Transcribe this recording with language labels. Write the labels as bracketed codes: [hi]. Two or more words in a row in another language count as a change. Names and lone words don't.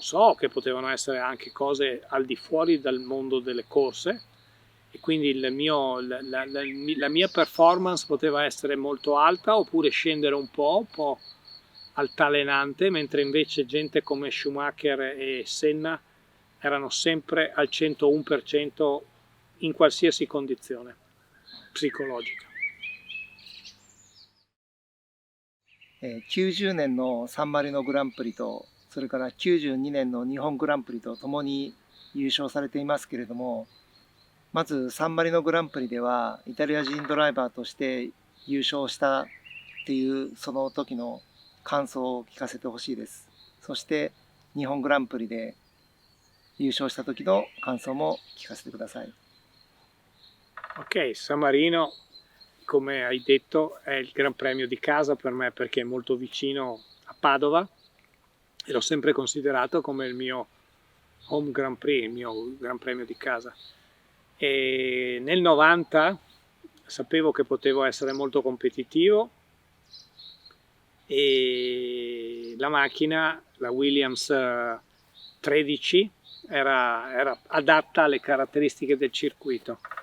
[it] so, che potevano essere anche cose al di fuori dal mondo delle corse, e quindi la mia performance poteva essere molto alta oppure scendere un po' altalenante, mentre invece gente come Schumacher e Senna erano sempre al 101% in qualsiasi condizione psicologica. [ja] 90 年のサンマリノグランプリと、それから92年の日本グランプリとともに優勝されていますけれども、まずサンマリノグランプリではイタリア人ドライバーとして優勝したっていうその時の感想を聞かせてほしいです。そして日本グランプリで優勝した時の感想も聞かせてください。 [it] Ok, San Marino, come hai detto, è il Gran Premio di casa per me, perché è molto vicino a Padova e l'ho sempre considerato come il mio [en] home Grand Prix, [it] il mio Gran Premio di casa. E nel 90 sapevo che potevo essere molto competitivo e la macchina, la Williams 13, era adatta alle caratteristiche del circuito.